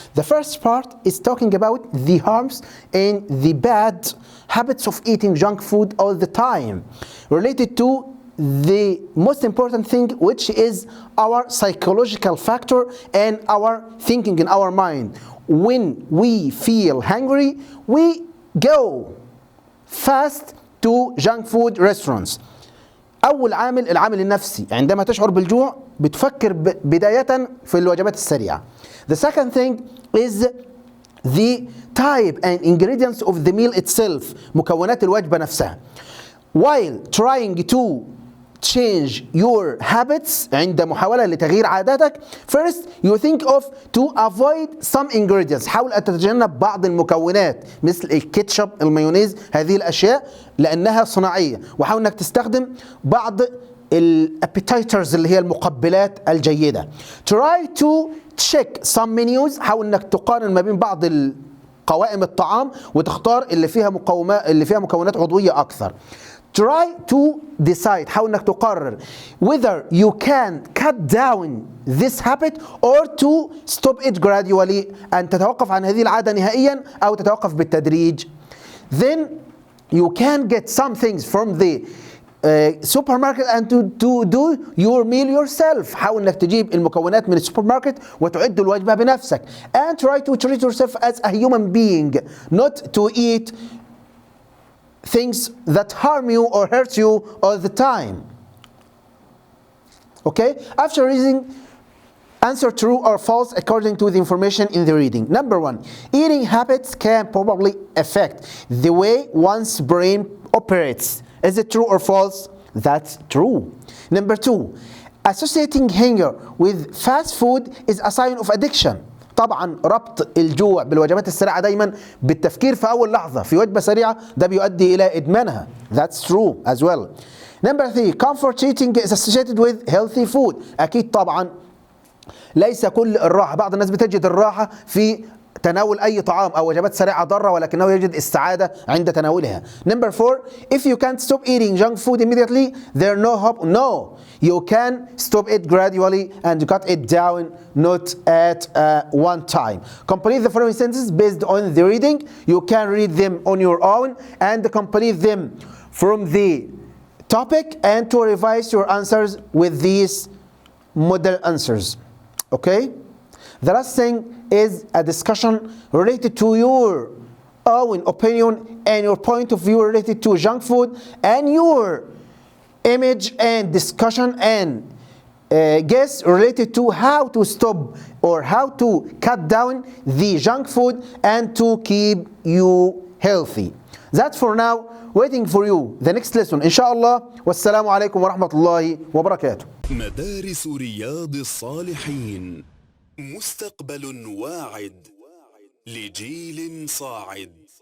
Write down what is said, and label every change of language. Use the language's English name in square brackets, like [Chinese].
[English] The first part is talking about the harms and the bad habits of eating junk food all the time, related to the most important thing, which is our psychological factor and our thinking in our mind. When we feel hungry, we go fast to junk food restaurants. [Arabic] أول عامل العامل النفسي، عندما تشعر بالجوع بتفكر بداية في الوجبات السريعة. [English] The second thing is the type and ingredients of the meal itself، [Arabic] مكونات الوجبة نفسها. [English] While trying to change your habits، [Arabic] عند محاولة لتغيير عاداتك، [English] first you think of to avoid some ingredients، [Arabic] حاول أن تتجنب بعض المكونات مثل الكاتشب، المايونيز، هذه الأشياء لأنها صناعية، وحاول أنك تستخدم بعض الابيتايترز اللي هي المقبلات الجيدة. [English] Try to check some menus، [Arabic] حاول أنك تقارن ما بين بعض قوائم الطعام وتختار اللي فيها مكونات عضوية أكثر. [English] Try to decide، [Arabic] حاول انك تقرر [English] whether you can cut down this habit or to stop it gradually، [Arabic] أن تتوقف عن هذه العادة نهائيا أو تتوقف بالتدريج. [English] Then you can get some things from the supermarket and to do your meal yourself. [Arabic] حاول انك تجيب المكونات من السوبر ماركت وتعد الوجبة بنفسك. [English] And try to treat yourself as a human being, not to eat things that harm you or hurt you all the time. Okay? After reading, answer true or false according to the information in the reading. Number 1, eating habits can probably affect the way one's brain operates. Is it true or false? That's true. Number 2, associating hunger with fast food is a sign of addiction. [Arabic] طبعا ربط الجوع بالوجبات السريعة دايما بالتفكير في أول لحظة في وجبة سريعة ده بيؤدي إلى إدمانها. [English] That's true as well. Number 3, comfort eating is associated with healthy food. [Arabic] أكيد طبعا ليس كل الراحة، بعض الناس بتجد الراحة في تناول أي طعام أو وجبات سريعة ضارة، ولكنه يجد السعادة عند تناولها. [English] Number 4, if you can't stop eating junk food immediately, there's no hope. No, you can stop it gradually and cut it down, not at one time. Complete the following sentences based on the reading. You can read them on your own and complete them from the topic and to revise your answers with these model answers. Okay? The last thing is a discussion related to your own opinion and your point of view related to junk food and your image and discussion and guess related to how to stop or how to cut down the junk food and to keep you healthy. That's for now. Waiting for you the next lesson إن شاء الله. [Arabic] والسلام عليكم ورحمة الله وبركاته. مدارس رياض الصالحين، مستقبل واعد لجيل صاعد.